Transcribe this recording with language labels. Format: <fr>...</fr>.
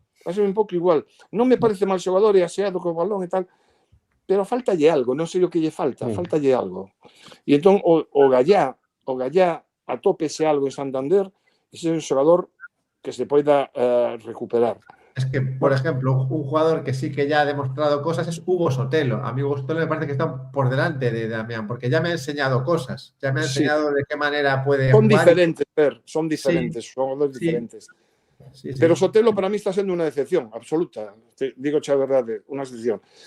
<gl>Non me parece mal xogador, é aseado co balón e tal, pero faltalle algo, non sei o que lle faltalle algo. E entón o Gallá atópese algo en Santander, e é un xogador que se poida recuperar.</gl> <es>Es que, por ejemplo, un jugador que sí que ya ha demostrado cosas es Hugo Sotelo. A mí Hugo Sotelo me parece que está por delante de Damián, porque ya me ha enseñado cosas, ya me ha enseñado de qué manera puede jugar. Son diferentes. Sí.</es> <gl>Pero Sotelo para mí está sendo unha decepción absoluta, digo a verdade, unha decepción.</gl>